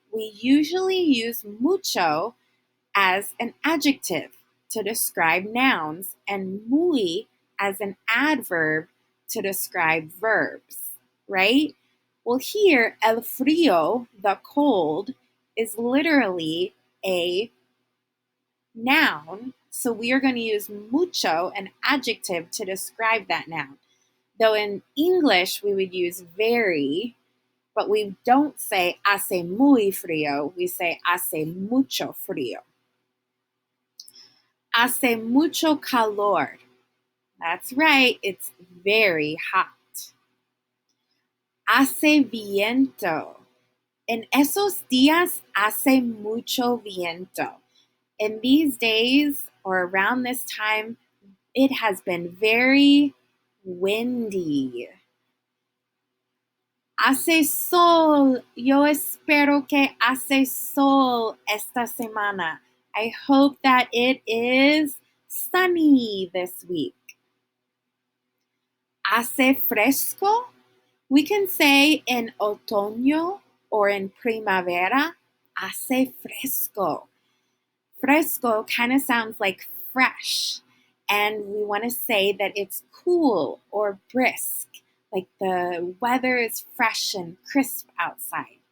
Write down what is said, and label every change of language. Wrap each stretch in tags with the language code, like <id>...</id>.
<en>We usually use mucho as an adjective to describe nouns and muy as an adverb to describe verbs, right? Well, here, el frío, the cold, is literally a noun, so we are going to use mucho, an adjective, to describe that noun. Though in English, we would use very, but we don't say</en> <es>hace muy frío,</es> <en>we say</en> <es>hace mucho frío. Hace mucho calor.</es> <en>That's right, it's very hot.</en> <es>Hace viento. En esos días hace mucho viento.</es> <en>In these days, or around this time, it has been very windy.</en> <es>Hace sol. Yo espero que hace sol esta semana.</es> <en>I hope that it is sunny this week.</en> <es>Hace fresco.</es> <en>We can say in otoño or in primavera,</en> <es>hace fresco.</es> <en>Fresco kind of sounds like fresh, and we want to say that it's cool or brisk, like the weather is fresh and crisp outside.</en>